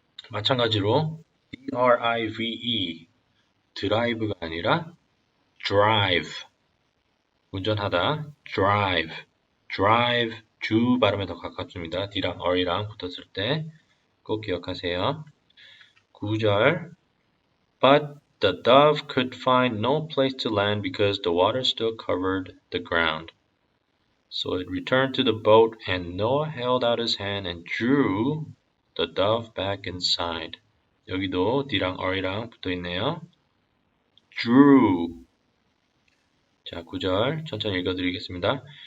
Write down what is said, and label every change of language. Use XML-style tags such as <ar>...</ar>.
<ko>마찬가지로 drive 드라이브가 아니라 drive 운전하다 drive 주 발음에 더 가깝습니다. D랑 R이랑 붙었을 때 꼭 기억하세요.</ko> <en>9절 But the dove could find no place to land because the water still covered the ground. So it returned to the boat and Noah held out his hand and drew the dove back inside.</en> <ko>여기도 D랑 R이랑 붙어있네요.</ko> <en>drew.</en> <ko>자, 9절 천천히 읽어드리겠습니다.</ko>